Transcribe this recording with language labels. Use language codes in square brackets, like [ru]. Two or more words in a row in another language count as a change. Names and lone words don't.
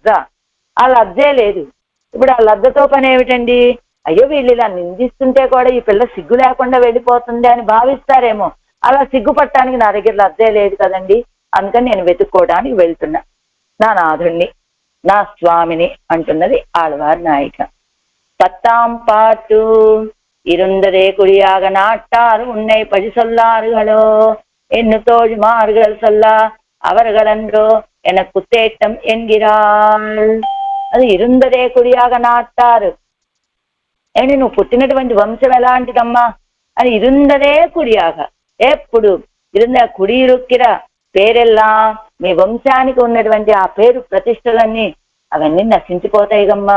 [te] ఆ లజ్జే లేదు. ఇప్పుడు ఆ లజ్జతో పని ఏమిటండి? అయ్యో వీళ్ళు ఇలా నిందిస్తుంటే కూడా ఈ పిల్ల సిగ్గు లేకుండా వెళ్ళిపోతుంది అని భావిస్తారేమో. అలా సిగ్గుపట్టడానికి నా దగ్గర లజ్జే లేదు కదండి. అందుకని నేను వెతుక్కోవడానికి వెళ్తున్నా నా నాథుణ్ణి, నా స్వామిని అంటున్నది ఆళ్వార్ నాయిక. [ta] பத்தாம் பாட்டு இருந்ததே குடியாக நாட்டார் உன்னை பழி சொல்லார்களோ என்று தோழிமார்கள் சொல்ல அவர்களன்றோ எனக்கு தேட்டம் என்கிறாள். అది இருந்ததே குடியாக நாட்டார். [te] ఏంటి నువ్వు పుట్టినటువంటి వంశం ఎలాంటిదమ్మా అని [ta] இருந்ததே குடியாக, [te] ఎప్పుడు [ta] இருந்த குடியிருக்கிற பேரெல்லாம், [te] మీ వంశానికి ఉన్నటువంటి ఆ పేరు ప్రతిష్టలన్నీ అవన్నీ నశించిపోతాయి గమ్మా.